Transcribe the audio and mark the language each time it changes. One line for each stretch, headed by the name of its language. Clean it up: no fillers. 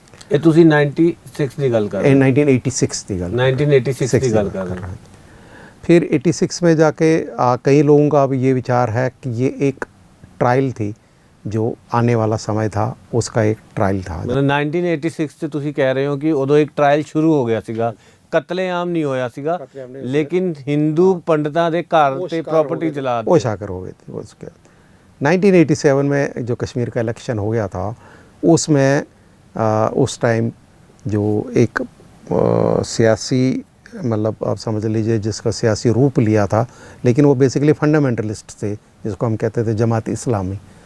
Punjabi: ये तुसी 96 ਦੀ ਗੱਲ ਕਰ ਰਹੇ ਹੋ? 1986 ਦੀ ਗੱਲ 1986 ਦੀ ਗੱਲ ਕਰ ਰਹੇ ਹੋ।
Hindi: फिर 86 में जाके कई लोगों का अब ये विचार है कि ये एक ट्रायल थी, जो आने वाला समय था उसका एक ट्रायल था।
Punjabi: ਮਤਲਬ 1986 'ਚ ਤੁਸੀਂ ਕਹਿ ਰਹੇ ਹੋ ਕਿ ਉਦੋਂ ਇੱਕ ਟ੍ਰਾਇਲ ਸ਼ੁਰੂ ਹੋ ਗਿਆ ਸੀਗਾ, ਕਤਲੇਆਮ ਨਹੀਂ ਹੋਇਆ ਸੀਗਾ, ਲੇਕਿਨ ਹਿੰਦੂ ਪੰਡਤਾਂ ਦੇ ਘਰ ਤੇ ਪ੍ਰਾਪਰਟੀ ਚਲਾ
Hindi: वो शाकर हो गए थे वो उसके 1987 में जो कश्मीर का इलेक्शन हो गया था, उसमें उस टाइम जो एक सियासी, मतलब आप समझ लीजिए जिसका सियासी रूप लिया था, लेकिन वो बेसिकली फंडामेंटलिस्ट थे, जिसको हम कहते थे जमात इस्लामी।